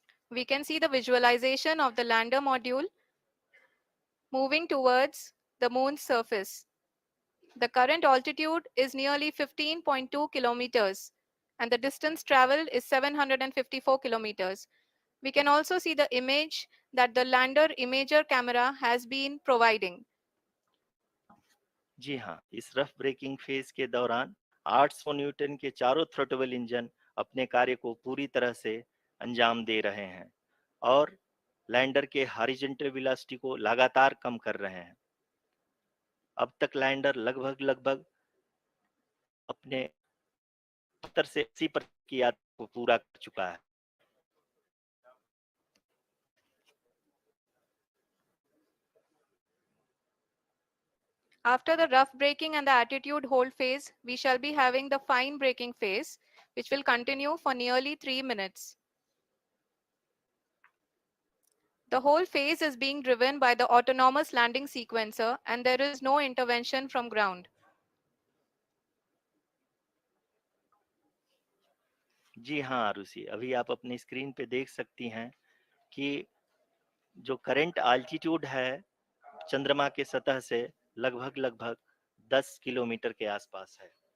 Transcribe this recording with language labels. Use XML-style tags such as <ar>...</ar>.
<en>We can see the visualization of the lander module moving towards the moon's surface. The current altitude is nearly 15.2 kilometers, and the distance traveled is 754 kilometers. We can also see the image that the lander imager camera has been providing.</en> <hi>जी हाँ, इस rough breaking phase के दौरान 800 Newton के चारों throttle engine अपने कार्य को पूरी तरह से अंजाम दे रहे हैं और लैंडर के हॉरिजॉन्टल वेलोसिटी को लगातार कम कर रहे हैं। अब तक लैंडर लगभग अपने 70 से 80% की यात्रा को पूरा कर चुका है।</hi> <en>After the rough braking and the attitude hold phase, we shall be having the fine braking phase, which will continue for nearly 3 minutes. The whole phase is being driven by the autonomous landing sequencer, and there is no intervention from ground.</en> <hi>जी हाँ आरुषि, अभी आप अपनी screen पे देख सकती हैं कि जो करंट आल्टीट्यूड है चंद्रमा के सतह से लगभग 10 किलोमीटर के आसपास है।</hi>